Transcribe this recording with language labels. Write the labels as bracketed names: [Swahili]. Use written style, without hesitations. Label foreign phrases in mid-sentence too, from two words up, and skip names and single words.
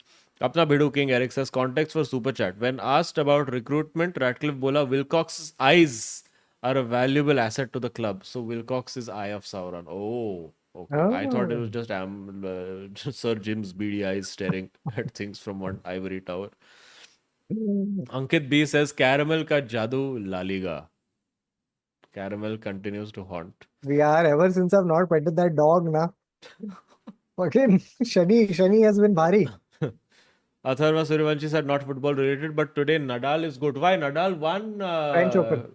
[English] Apna Bidu King Eric says context for super chat. When asked about recruitment, Ratcliffe Bola Wilcox's eyes are a valuable asset to the club. So Wilcox is Eye of Sauron. Oh, okay. I thought it was Oh. just Sir Jim's beady eyes staring at things from one ivory tower. Ankit B says caramel [Hindi] ka jadoo [English] La Liga. Caramel continues to haunt. We are ever since I've not petted that dog, na. Fucking Shani has been bhari. Atharva Suryavanshi said not football related, but today Nadal is good. Why? Nadal won. French Open.